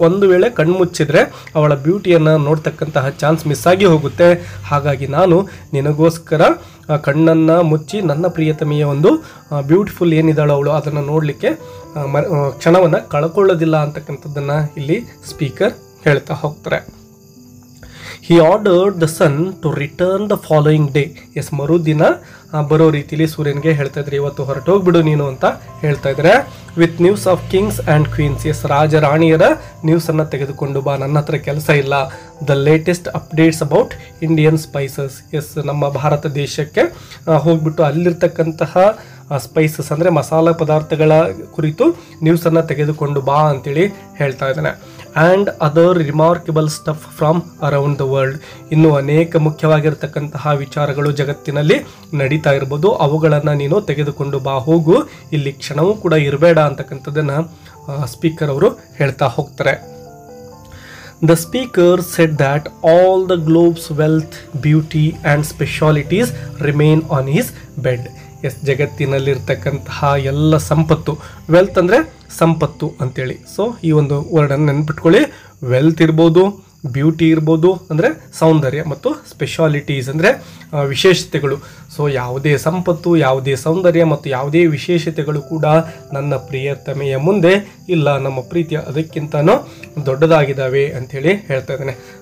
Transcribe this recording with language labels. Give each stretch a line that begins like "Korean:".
Kannada: ಒಂದು ವೇಳೆ ಕಣ್ಣು ಮುಚ್ಚಿದ್ರೆ ಅವಳ ಬ್ಯೂಟಿಯನ್ನು ನೋಡ್ತಕ್ಕಂತಹ ಚಾನ್ಸ್ ಮಿಸ್ ಆಗಿ ಹೋಗುತ್ತೆ. ಹಾಗಾಗಿ ನಾನು ನಿನಗೋಸ್ಕರ ಕಣ್ಣನ್ನು ಮುಚ್ಚಿ ನನ್ನ ಪ್ರಿಯತಮೆಯ ಒಂದು ಬ್ಯೂಟಿಫುಲ್ ಏನಿದ್ದಾಳೋ ಅವಳು ಅದನ್ನು ನೋಡಲಿಕ್ಕೆ ಕ್ಷಣವನ್ನು ಕಳ್ಕೊಳ್ಳೋದಿಲ್ಲ ಅಂತಕ್ಕಂಥದ್ದನ್ನು ಇಲ್ಲಿ ಸ್ಪೀಕರ್ ಹೇಳ್ತಾ ಹೋಗ್ತಾರೆ.
English: He ordered the sun to return the following day.
Kannada: S, ಮರುದಿನ ಬರೋ ರೀತಿಯಲ್ಲಿ ಸೂರ್ಯನಿಗೆ ಹೇಳ್ತಾ ಇದ್ದಾರೆ, ಇವತ್ತು ಹೊರಟೋಗ್ಬಿಡು ನೀನು ಅಂತ ಹೇಳ್ತಾ ಇದ್ದಾರೆ.
English: With news of kings and queens.
Kannada: S, ರಾಜ ರಾಣಿಯರ ನ್ಯೂಸನ್ನು ತೆಗೆದುಕೊಂಡು ಬಾ, ನನ್ನ ಹತ್ರ ಕೆಲಸ ಇಲ್ಲ.
English: The latest updates about Indian spices.
Kannada: S, ನಮ್ಮ ಭಾರತ ದೇಶಕ್ಕೆ ಹೋಗ್ಬಿಟ್ಟು ಅಲ್ಲಿರ್ತಕ್ಕಂತಹ ಸ್ಪೈಸಸ್ ಅಂದರೆ ಮಸಾಲ ಪದಾರ್ಥಗಳ ಕುರಿತು ನ್ಯೂಸನ್ನು ತೆಗೆದುಕೊಂಡು ಬಾ ಅಂತೇಳಿ ಹೇಳ್ತಾ ಇದ್ದಾನೆ.
English: And other remarkable stuff from around the world.
Kannada: ಇನ್ನೂ ಅನೇಕ ಮುಖ್ಯವಾಗಿರ್ತಕ್ಕಂತಹ ವಿಚಾರಗಳು ಜಗತ್ತಿನಲ್ಲಿ ನಡೀತಾ ಇರ್ಬೋದು, ಅವುಗಳನ್ನು ನೀನು ತೆಗೆದುಕೊಂಡು ಬಾ, ಹೋಗು, ಇಲ್ಲಿ ಕ್ಷಣವೂ ಕೂಡ ಇರಬೇಡ ಅಂತಕ್ಕಂಥದ್ದನ್ನು ಸ್ಪೀಕರ್ ಅವರು ಹೇಳ್ತಾ ಹೋಗ್ತಾರೆ.
English: The speaker said that all the globe's wealth, beauty and specialities remain on his bed.
Kannada: S, ಜಗತ್ತಿನಲ್ಲಿರ್ತಕ್ಕಂತಹ ಎಲ್ಲ ಸಂಪತ್ತು, ವೆಲ್ತ್ ಅಂದರೆ ಸಂಪತ್ತು ಅಂತೇಳಿ. ಸೊ ಈ ಒಂದು ವರ್ಡನ್ನು ನೆನ್ಪಿಟ್ಕೊಳ್ಳಿ. ವೆಲ್ತ್ ಇರ್ಬೋದು, ಬ್ಯೂಟಿ ಇರ್ಬೋದು ಅಂದರೆ ಸೌಂದರ್ಯ, ಮತ್ತು ಸ್ಪೆಷಾಲಿಟೀಸ್ ಅಂದರೆ ವಿಶೇಷತೆಗಳು. ಸೊ ಯಾವುದೇ ಸಂಪತ್ತು, ಯಾವುದೇ ಸೌಂದರ್ಯ ಮತ್ತು ಯಾವುದೇ ವಿಶೇಷತೆಗಳು ಕೂಡ ನನ್ನ ಪ್ರಿಯತಮೆಯ ಮುಂದೆ ಇಲ್ಲ, ನಮ್ಮ ಪ್ರೀತಿಯ ಅದಕ್ಕಿಂತನೂ ದೊಡ್ಡದಾಗಿದ್ದಾವೆ ಅಂಥೇಳಿ ಹೇಳ್ತಾ ಇದ್ದಾನೆ.